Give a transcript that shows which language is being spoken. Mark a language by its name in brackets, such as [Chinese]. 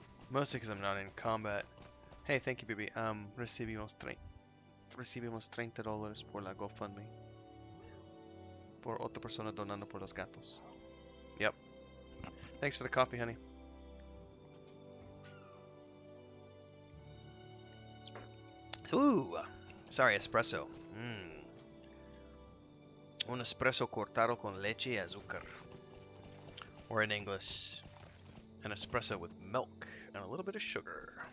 [English] Mostly because I'm not in combat. Hey, thank you, baby. [Spanish] Recibimos $30 por la GoFundMe. Por otra persona donando por los gatos. [English] Yep. Thanks for the coffee, honey. Ooh, sorry, espresso. [Spanish] Un espresso cortado con leche y azúcar. [English] Or in English, an espresso with milk and a little bit of sugar.